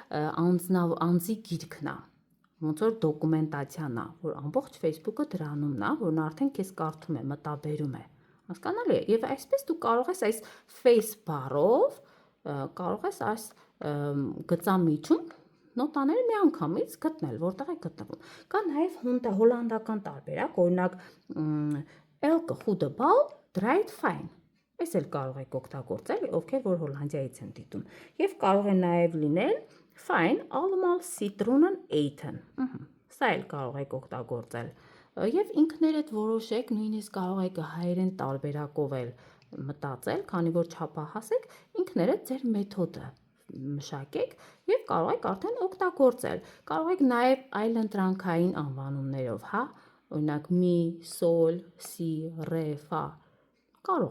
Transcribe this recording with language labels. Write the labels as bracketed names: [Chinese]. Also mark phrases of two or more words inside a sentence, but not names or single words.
[Armenian] անձի գիրքն է, ոնց որ դոկումենտացիան է, որ ամբողջ Facebook-ը դրանումն է, որն արդեն քեզ կարդում է, մտաբերում է, հասկանալի է, եւ այսպես դու կարող ես այս face բառով, կարող ես այս գծամիջում նոտաները միանգամից գտնել, որտեղ է գտնվում։ Կա նաև հոլանդական տարբերակ, օրինակ [Dutch] Elke goede bal draait fijn։ [Armenian] Այս էլ կարող եք օգտագործել, ովքեր որ Հոլանդիայից են դիտում։ Եվ կարող է նաև լինել [Dutch] fijn allemaal citroenen eten։ [Armenian] Սա էլ կարող եք օգտագործել։ Եվ ինքներդ որոշեք, նույնիսկ կարող եք հայերեն տարբերակով էլ մտածել, քանի որ չափահաս եք, ինքներդ ձեր մեթոդը մշակեք եւ կարող եք արդեն օգտագործել։ Կարող եք նաեւ այլ ընտրանքային անվանումներով, օրինակ մի, սոլ, սի, ռե, ֆա։ Կարող